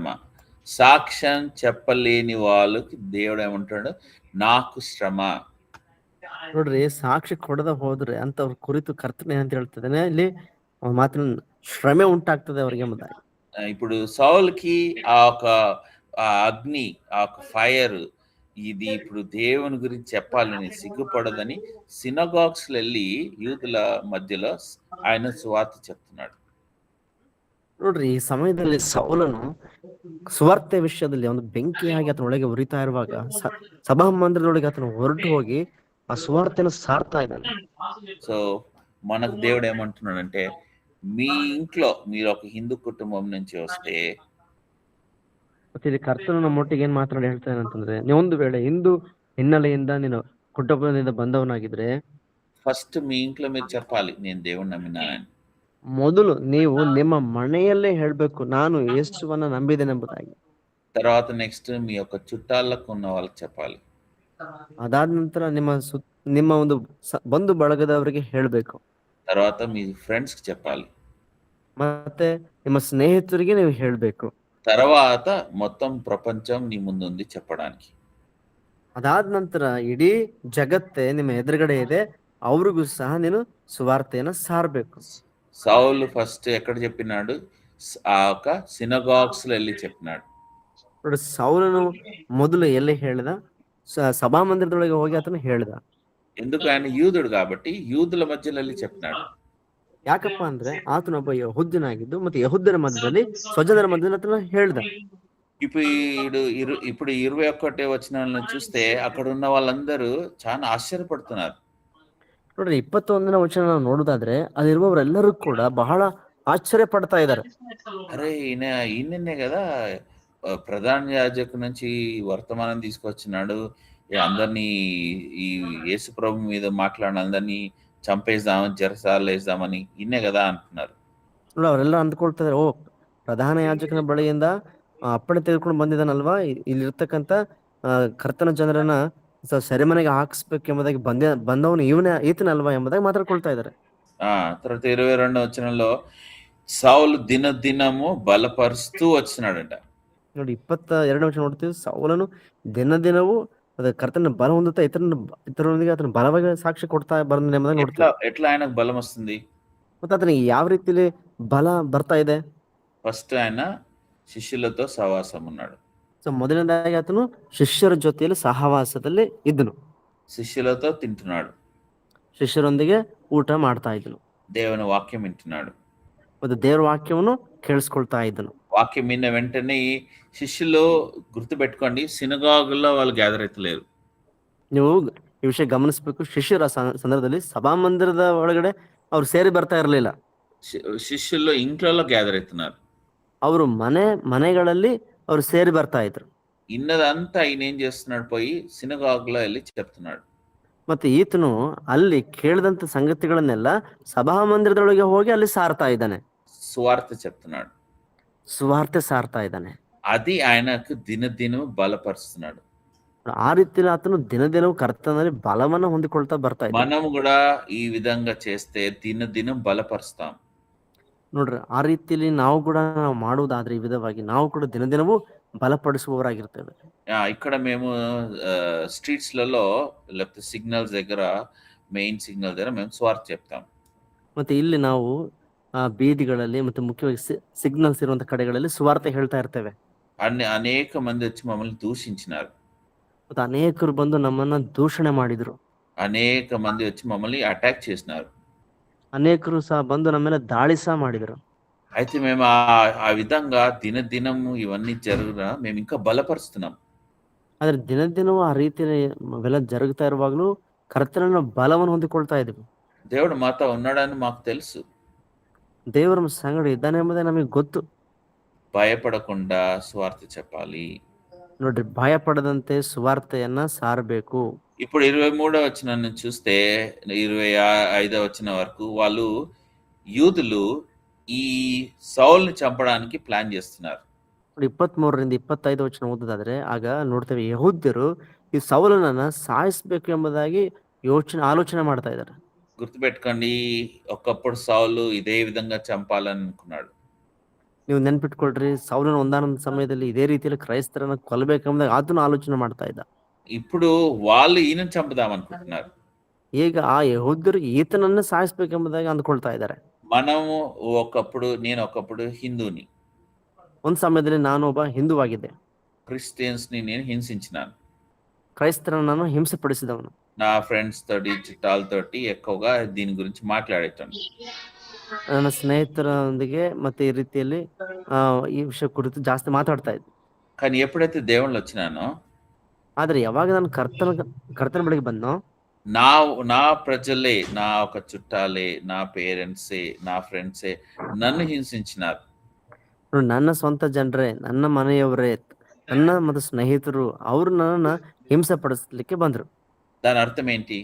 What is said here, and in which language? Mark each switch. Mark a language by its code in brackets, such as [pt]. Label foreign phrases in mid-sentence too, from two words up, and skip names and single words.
[te] సాక్ష్యం చెప్పలేని వాళ్ళకి దేవుడు ఏమంటాడు? నాకు శ్రమ. [kn] ನೋಡ್ರಿ, ಸಾಕ್ಷಿ ಕೊಡದ ಹೋದ್ರೆ ಅಂತವ್ರ ಕುರಿತು ಕರ್ತನೆ ಅಂತ ಹೇಳ್ತದೇನೆ, ಇಲ್ಲಿ ಮಾತ್ರ ಶ್ರಮೆ ಉಂಟಾಗ್ತದೆ ಅವ್ರಿಗೆ ಎಂಬುದಾಗಿ. [te] ఇప్పుడు సౌలుకి ఆ ఒక అగ్ని, ఆ ఒక ఫైర్, ఇది ఇప్పుడు దేవుని గురించి చెప్పాలని సిగ్గుపడదని సినగాగ్స్ వెళ్ళి యూదుల మధ్యలో ఆయన సువార్త చెప్తున్నాడు. [kn] ನೋಡ್ರಿ, ಈ ಸಮಯದಲ್ಲಿ ಸೌಲನು ಸುವಾರ್ತೆ ವಿಷಯದಲ್ಲಿ ಒಂದು ಬೆಂಕಿಯಾಗಿ ಆತನೊಳಗೆ ಉರಿತಾ ಇರುವಾಗ ಸಭಾ ಮಂದಿರದೊಳಗೆ ಆತನು ಹೊರಟು ಹೋಗಿ ಆ ಸುವಾರ್ತೆಯನ್ನು ಸಾರ್ತಾ ಇದ್ದಾನೆ. [te] సో మనకు దేవుడు ఏమంటున్నాడంటే, మీ ఇంట్లో మీరు ఒక హిందూ కుటుంబం నుంచి వస్తే, [kn] ಮತ್ತೆ ಇಲ್ಲಿ ಕರ್ತನು ನಮ್ಮೊಟ್ಟಿಗೆ ಏನ್ ಮಾತನಾಡಿ ಹೇಳ್ತಾನೆ ಅಂತಂದ್ರೆ, ನೀವೊಂದು ವೇಳೆ ಹಿಂದೂ ಹಿನ್ನೆಲೆಯಿಂದ ನೀನು ಕುಟುಂಬದಿಂದ ಬಂದವನಾಗಿದ್ರೆ [te] ఫస్ట్ మీ ఇంట్లో మీరు చెప్పాలి, నేను దేవుణ్ణి నమ్మినానని. [kn] ಮೊದಲು ನೀವು ನಿಮ್ಮ ಮನೆಯಲ್ಲೇ ಹೇಳ್ಬೇಕು, ನಾನು ಯೇಸುವನ್ನ ನಂಬಿದ್ದೇನೆಂಬುದಾಗಿ. [te] తర్వాత నెక్స్ట్ మీ యొక్క చుట్టాలకు ఉన్న వాళ్ళకి చెప్పాలి. [kn] ಅದಾದ ನಂತರ ನಿಮ್ಮ ಒಂದು ಬಂಧು ಬಳಗದವರಿಗೆ ಹೇಳ್ಬೇಕು. [te] తర్వాత మీ ఫ్రెండ్స్ కి చెప్పాలి. [kn] ಮತ್ತೆ ನಿಮ್ಮ ಸ್ನೇಹಿತರಿಗೆ ನೀವು ಹೇಳ್ಬೇಕು. [te] తర్వాత మొత్తం ప్రపంచం నీ ಮುಂದುంది చెప్పడానికి. [kn] ಅದಾದ ನಂತರ ಇಡೀ ಜಗತ್ತೇ ನಿಮ್ಮ ಎದುರುಗಡೆ ಇದೆ, ಅವ್ರಿಗೂ ಸಹ ನೀನು ಸುವಾರ್ತೆಯನ್ನ ಸಾರಬೇಕು. [te] సౌలు ఫస్ట్ ఎక్కడ చెప్పినాడు? ఆ ఒక సినగాగ్స్ లో వెళ్ళి చెప్పినాడు. [kn] ನೋಡಿ, ಸೌಲನು ಮೊದಲು ಎಲ್ಲಿ ಹೇಳಿದ? ಸಭಾ ಮಂದಿರದೊಳಗೆ ಹೋಗಿ ಆತನು ಹೇಳಿದ. [te] ఎందుకు? ఆయన యూదుడు కాబట్టి యూదుల మధ్యలో వెళ్ళి చెప్పినాడు. [kn] ಯಾಕಪ್ಪ ಅಂದ್ರೆ ಆತನೊಬ್ಬ ಯಹೂದ್ಯನಾಗಿದ್ದು ಮತ್ತೆ ಯಹೂದ್ಯರ ಮಧ್ಯದಲ್ಲಿ ಸ್ವಜನರ ಮಧ್ಯದಲ್ಲಿ ಆತನು ಹೇಳ್ದ. [te] ఇప్పుడు 21వ వచనాలను చూస్తే అక్కడ ఉన్న వాళ్ళందరూ చాలా ఆశ్చర్యపడుతున్నారు. [kn] ನೋಡ್ರಿ, 21ನೇ ವಚನ ನಾವು ನೋಡುದಾದ್ರೆ ಅಲ್ಲಿರುವವರೆಲ್ಲರೂ ಕೂಡ ಬಹಳ ಆಶ್ಚರ್ಯ ಪಡ್ತಾ ಇದ್ದಾರೆ. [te] అరే, ఈయననే కదా ప్రధాన యాజకు నుంచి వర్తమానం తీసుకొచ్చినాడు, అందరినీ ఈ యేసు ప్రభు మీద మాట్లాడిన అందరినీ చంపేద్దామని, చెరసాలలో వేద్దామని, ఇన్నే కదా అంటున్నారు. [kn] ನೋಡಿ, ಅವರೆಲ್ಲ ಅಂದ್ಕೊಳ್ತಾ ಇದಾರೆ, ಓ, ಪ್ರಧಾನ ಯಾಜಕನ ಬಳಿಯಿಂದ ಅಪ್ಪಣೆ ತೆಗೆದುಕೊಂಡು ಬಂದಿದ್ದಾನಲ್ವಾ, ಇಲ್ಲಿರ್ತಕ್ಕಂಥ ಕರ್ತನ ಜನರನ್ನ ಸೆರೆಮನೆಗೆ ಹಾಕಿಸ್ಬೇಕೆಂಬುದಾಗಿ ಬಂದವನು ಈತನಲ್ವಾ ಎಂಬುದಾಗಿ ಮಾತಾಡ್ಕೊಳ್ತಾ ಇದ್ದಾರೆ. [te] తర్వాత 22వ వచనంలో సౌలు దినదినము బలపరుస్తూ వచ్చినాడంట. [kn] ನೋಡಿ, 22ನೇ ವಚನ ನೋಡ್ತೀವಿ, ಸೌಲನು ದಿನದಿನವೂ ಕರ್ತನ ಬಲ ಹೊಂದುತ್ತಾ ಇತರರೊಂದಿಗೆ ಆತನ ಬಲವಾಗಿ ಸಾಕ್ಷಿ ಕೊಡ್ತಾ ಬಂದ ಎಂಬುದಾಗಿ ನೋಡ್ತೀವಿ. [te] ఎట్లా ఆయనకు బలం వస్తుంది? [kn] ಮತ್ತೆ ಆತನಿಗೆ ಯಾವ ರೀತಿಯಲ್ಲಿ ಬಲ ಬರ್ತಾ ಇದೆ? [te] ఫస్ట్ ఆయన శిష్యులతో సహవాసం ఉన్నాడు. [kn] ಸೊ ಮೊದಲನೇದಾಗಿ ಆತನು ಶಿಷ್ಯರ ಜೊತೆಯಲ್ಲಿ ಸಹವಾಸದಲ್ಲಿ ಇದ್ದನು. [te] శిష్యులతో తింటున్నాడు, [kn] ಶಿಷ್ಯರೊಂದಿಗೆ ಊಟ ಮಾಡ್ತಾ ಇದ್ದನು, [te] దేవుని వాక్యం వింటున్నాడు, [kn] ಮತ್ತು ದೇವರ ವಾಕ್ಯವನ್ನು ಕೇಳಿಸ್ಕೊಳ್ತಾ ಇದ್ದನು. [te] వాక్యం విన్న వెంటనే శిష్యులు గుర్తుపెట్టుకోండి, సినగాగుల్లో వాళ్ళు గ్యాదర్ అవుతలేరు. [kn] ನೀವು ಈ ವಿಷಯ ಗಮನಿಸಬೇಕು. ಶಿಷ್ಯರ ಸಂದರ್ಭದಲ್ಲಿ ಸಭಾ ಮಂದಿರದ ಒಳಗಡೆ ಅವ್ರು ಸೇರಿ ಬರ್ತಾ ಇರಲಿಲ್ಲ. [te] శిష్యుల్లో ఇంట్లో గ్యాదర్ అవుతున్నారు. [kn] ಅವರು ಮನೆಗಳಲ್ಲಿ ಅವ್ರು ಸೇರಿ ಬರ್ತಾ ಇದ್ರು. [te] ఇన్నదంతా ఆయన ఏం చేస్తున్నాడు? పోయి సినగాగులో వెళ్ళి చెప్తున్నాడు. [kn] ಮತ್ತೆ ಈತನು ಅಲ್ಲಿ ಕೇಳಿದಂತ ಸಂಗತಿಗಳನ್ನೆಲ್ಲ ಸಭಾ ಮಂದಿರದೊಳಗೆ ಹೋಗಿ ಅಲ್ಲಿ ಸಾರ್ತಾ ಇದ್ದಾನೆ, [te] సువార్త చెప్తున్నాడు, [kn] ಸುವಾರ್ತೆ ಸಾರ್ತಾ ಇದ್ದಾನೆ. [te] అది ఆయనకు దినదినం బలపరుస్తున్నాడు. [kn] ಆ ರೀತಿಯಲ್ಲಿ ಆತನು ದಿನದಿನವೂ ಕರ್ತನಲ್ಲಿ ಬಲವನ್ನ ಹೊಂದಿಕೊಳ್ತಾ ಬರ್ತಾ ಇದ್ದಾನೆ. [te] మనం కూడా ఈ విధంగా చేస్తే దినదినం బలపరుస్తాం. [kn] ನೋಡ್ರಿ, ಆ ರೀತಿಯಲ್ಲಿ ನಾವು ಮಾಡುವುದಾದ್ರೆ ಈ ವಿಧವಾಗಿ ನಾವು ಕೂಡ ದಿನದಿನವೂ బలపಡಿಸುವವರಾಗಿರ್ತೇವೆ. [te] ఇక్కడ మేము స్ట్రీట్స్ లలో లేకపోతే సిగ్నల్స్ దగ్గర, [en] main signal [te] దగ్గర మేము స్వార్థ చెప్తాం. [kn] ಮತ್ತೆ ಇಲ್ಲಿ ನಾವು ಬೀದಿಗಳಲ್ಲಿ ಮತ್ತೆ ಮುಖ್ಯವಾಗಿ ಸಿಗ್ನಲ್ಸ್ ಇರುವಂತ ಕಡೆಗಳಲ್ಲಿ ಸುವಾರ್ತೆ ಹೇಳ್ತಾ ಇರ್ತೇವೆ. [te] అనేక మంది వచ్చి మమ్మల్ని దూషించినారు, [kn] ಮತ್ತೆ ಅನೇಕರು ಬಂದು ನಮ್ಮನ್ನ ದೂಷಣೆ ಮಾಡಿದ್ರು, [te] అనేక మంది వచ్చి మమ్మల్ని అటాక్ చేసినారు, [kn] ಅನೇಕರು ಸಹ ಬಂದು ನಮ್ಮ ಮೇಲೆ ದಾಳಿ ಸಹ ಮಾಡಿದ್ರು. [te] అయితే మేము ఆ విధంగా దినదినము ఇవన్నీ జరుగున మేము ఇంకా బలపరుస్తున్నాం. [kn] ಆದ್ರೆ ದಿನದಿನವೂ ಆ ರೀತಿಯಲ್ಲಿ ಅವೆಲ್ಲ ಜರುಗ್ತಾ ಇರುವಾಗಲೂ ಕರ್ತನನ್ನ ಬಲವನ್ನು ಹೊಂದಿಕೊಳ್ತಾ ಇದ್ವಿ. [te] దేవుడు మాతో ఉన్నాడని మాకు తెలుసు. [kn] ದೇವರ ಸಂಗಡ ಇದ್ದಾನೆ ಎಂಬುದೇ ನಮಗೆ ಗೊತ್ತು. [te] భయపడకుండా సువార్త చెప్పాలి. [kn] ನೋಡ್ರಿ, ಭಯಪಡದಂತೆ ಸುವಾರ್ತೆಯನ್ನ ಸಾರಬೇಕು. [te] ఇప్పుడు 23వ వచనాన్ని చూస్తే 25వ వచనం వరకు వాళ్ళు యూదులు ఈ సౌల్ని చంపడానికి ప్లాన్ చేస్తున్నారు. [kn] 23ರಿಂದ 25 ವಚನ ಓದೋದಾದ್ರೆ ಆಗ ನೋಡ್ತೇವೆ, ಯಹೂದ್ಯರು ಈ ಸೌಲನನ್ನ ಸಾಯಿಸ್ಬೇಕು ಎಂಬುದಾಗಿ ಆಲೋಚನೆ ಮಾಡ್ತಾ ಇದ್ದಾರೆ. [te] గుర్తుపెట్టుకోండి, ఒకప్పుడు సౌలు ఇదే విధంగా చంపాలని అనుకున్నాడు. [kn] ನೀವು ನೆನ್ಪಿಟ್ಕೊಳ್ರಿ, ಸೌಲನ ಒಂದಾನೊಂದು ಸಮಯದಲ್ಲಿ ಇದೇ ರೀತಿಯಲ್ಲಿ ಕ್ರೈಸ್ತರನ್ನ ಕೊಲ್ಲಬೇಕೆಂಬುದಾಗಿ ಆತನು ಆಲೋಚನೆ ಮಾಡ್ತಾ ಇದ್ದ. [te] ఇప్పుడు వాళ్ళు ఈయనను చంపుదాం అనుకుంటున్నారు. [kn] ಈಗ ಆ ಯಹೂದ್ಯರು ಈತನನ್ನ ಸಾಯಿಸ್ಬೇಕೆಂಬುದಾಗಿ ಅಂದ್ಕೊಳ್ತಾ ಇದ್ದಾರೆ. [te] మనము నేను ఒకప్పుడు హిందూని, [kn] ಒಂದ್ ಸಮಯದಲ್ಲಿ ನಾನು ಒಬ್ಬ ಹಿಂದೂವಾಗಿದ್ದೆ. [te] క్రిస్టియన్స్ ని నేను హింసించినాను. [kn] క్రైస్తರನ್ನು ನಾನು ಹಿಂಸೆ ಪಡಿಸಿದವನು. [te] నా ఫ్రెండ్స్ తోటి చుట్టాలతోటి ఎక్కువగా దీని గురించి మాట్లాడేటాను. [kn] ನನ್ನ ಸ್ನೇಹಿತರೊಂದಿಗೆ ಮತ್ತೆ ಈ ರೀತಿಯಲ್ಲಿ ಈ ವಿಷಯ ಕುರಿತು ಜಾಸ್ತಿ ಮಾತಾಡ್ತಾ ಇದ್ದೆ. [te] కానీ ఎప్పుడైతే దేవుళ్ళు వచ్చినానో, [kn] ಆದ್ರೆ ಯಾವಾಗ ನಾನು ಕರ್ತನ ಬಳಿಗೆ ಬಂದನೋ, [te] నా ప్రజలే, నా ఒక చుట్టాలే, నా పేరెంట్సే, నా ఫ్రెండ్సే నన్ను హింసించినారు. [kn] ನನ್ನ ಸ್ವಂತ ಜನರೇ, ನನ್ನ ಮನೆಯವರೇ, ನನ್ನ ಮತ್ತು ಸ್ನೇಹಿತರು ಅವರು ನನ್ನನ್ನ ಹಿಂಸೆ ಪಡಿಸ್ಲಿಕ್ಕೆ ಬಂದ್ರು. [te] దాని అర్థం ఏంటి?